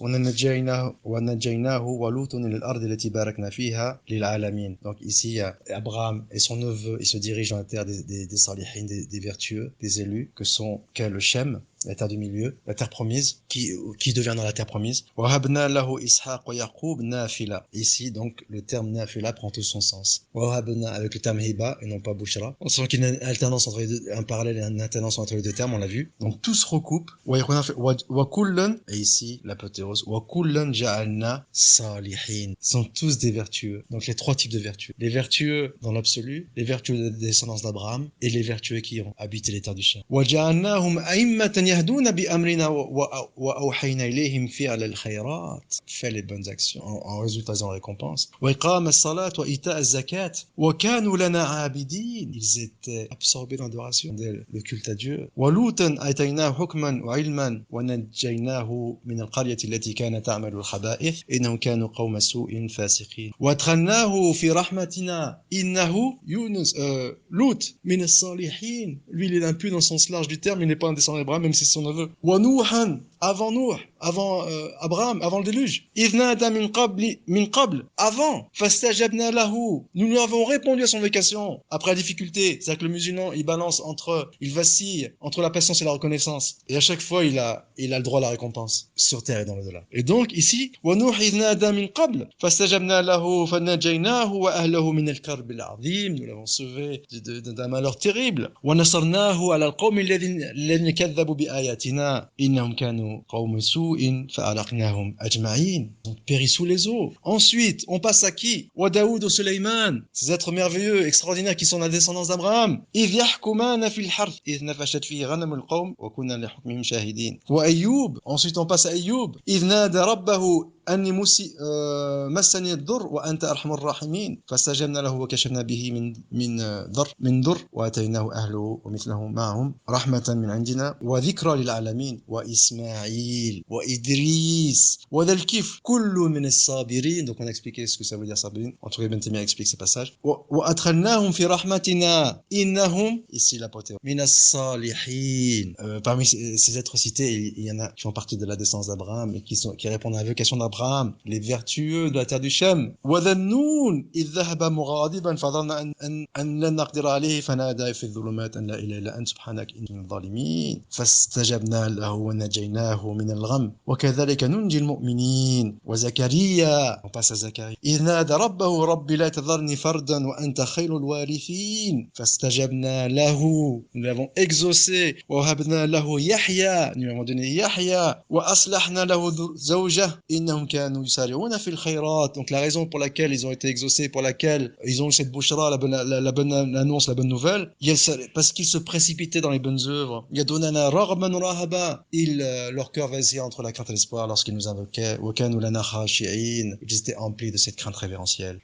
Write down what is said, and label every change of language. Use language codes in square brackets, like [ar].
[fr] Donc ici il y a Abraham et son neveu, ils se dirigent dans la terre des salihin, des vertueux, des élus, qu'est le Shem, la terre du milieu, la terre promise, qui deviendra la terre promise. [ar] وَهَبْنَا لَهُ إِسْحَاقَ وَيَعْقُوبَ نَافِلَةً. [fr] Ici, donc, le terme nafila prend tout son sens. وَهَبْنَا avec le terme hiba et non pas bushra. On sent qu'il y a une alternance entre les deux, un parallèle et une alternance entre les deux termes, on l'a vu. Donc, tout se recoupe. [ar] وَكُلًّا, [fr] et ici, l'apothéose, [ar] وَكُلًّا جَعَلْنَا صَالِحِينَ. [fr] Sont tous des vertueux. Donc, les trois types de vertueux. Les vertueux dans l'absolu, les vertueux de descendance d'Abraham, et les vertueux qui ont habité les terres du Shem. [ar] وَجَعَلْنَاهُمْ أَئِمَّةً يهدون بأمرنا وأوحينا إليهم فعل الخيرات. [fr] Fait les bonnes actions. En résultat, ils ont la récompense. [ar] وإقام الصلاة وإيتاء الزكاة وكانوا لنا عابدين. [fr] Ils étaient absorbés dans l'adoration, le culte à Dieu. [ar] ولوطا آتيناه حكما وعلما ونجيناه من القرية التي كانت تعمل الخبائث إنهم كانوا قوم سوء فاسقين وأدخلناه في رحمتنا إنه يونس لوط من الصالحين. [fr] Lui, il est un peu dans le sens large du terme, il n'est pas un descendant d'Abraham, même si c'est son neveu. وَنُوحًا, avant Nouh, avant Abraham, avant le déluge. [ar] إِذْ نَادَى min qabl, [fr] avant. [ar] فَاسْتَجَبْنَا لَهُ, [fr] nous lui avons répondu à son invocation. Après la difficulté, c'est-à-dire que le musulman, il balance il vacille entre la patience et la reconnaissance. Et à chaque fois, il a le droit à la récompense, sur terre et dans l'au-delà. Et donc, ici, [ar] وَنُوحٍ إِذْ نَادَى min qabl, فَاسْتَجَبْنَا لَهُ فَنَجَّيْنَاهُ وَأَهْلَهُ مِنَ الْكَرْبِ الْعَظِيمِ. [fr] Nous l'avons sauvé d'un malheur terrible. [ar] وَنَصَرْنَاهُ عَلَى الْقَوْمِ الَّذِينَ كَذَّبُوا بِآيَاتِنَا إِنَّهُمْ كَانُوا قَوْمَ سُوءٍ فَأَغْرَقْنَاهُمْ أَجْمَعِينَ. [fr] Donc périt sous les eaux. Ensuite, on passe à qui? وَدَاوُدَ وسليمان, ces êtres merveilleux, extraordinaires qui sont la descendance d'Abraham. [ar] إِذْ يَحْكُمَانَ فِي الْحَرْثِ إِذْ نَفَشَتْ فِيهِ غَنَمُ الْقَوْمِ وَكُنَّا لِحُكْمِهِمْ شَاهِدِينَ. [fr] وأيوب, ensuite on passe à Ayoub. [ar] إِذْ نَادَى رَبَّهُ أني مسني الضر وأنت أرحم الراحمين فاستجبنا له وكشفنا به من ضر وآتيناه أهله ومثلهم معهم رحمة من عندنا وذكرى للعالمين وإسماعيل وإدريس وذا الكفل كل من الصابرين. [fr] Donc on a expliqué ce que ça veut dire sabirin. En tout cas, Ibn Taymiyyah explique ces passages. [ar] وأدخلناهم في رحمتنا إنهم, [fr] ici l'apothéose, [ar] من الصالحين. [fr] Parmi ces êtres cités, il y en a qui font partie de la descendance d'Abraham et qui répondent à l'invocation d'Abraham, les vertueux de la terre du Shem. [ar] وذا النون إذ ذهب مغاضبا فظن أن لن نقدر عليه فنادى في الظلمات أن لا إله إلا أنت سبحانك إني من الظالمين فاستجبنا له ونجيناه من الغم وكذلك ننجي المؤمنين. وزكريا, [fr] on passe à Zacharie, [ar] إذ نادى ربه رب لا تذرني فردا وأنت خير الوارثين فاستجبنا له, [fr] nous l'avons exaucé. [ar] ووهبنا له يحيى, [fr] nous lui avons donné Yahya. [ar] وأصلحنا له زوجه إنهم innahum kanu yusari'una fil khayrat. [fr] Donc la raison pour laquelle ils ont été exaucés, pour laquelle ils ont eu cette bouchra, la bonne annonce, la bonne nouvelle, parce qu'ils se précipitaient dans les bonnes œuvres. [ar] Yadunana raghban rahaba. [fr] Leur cœur vacillait entre la crainte et l'espoir lorsqu'ils nous invoquaient. [ar] Wa kanu lana khashi'in. [fr] Ils étaient emplis de cette crainte révérentielle.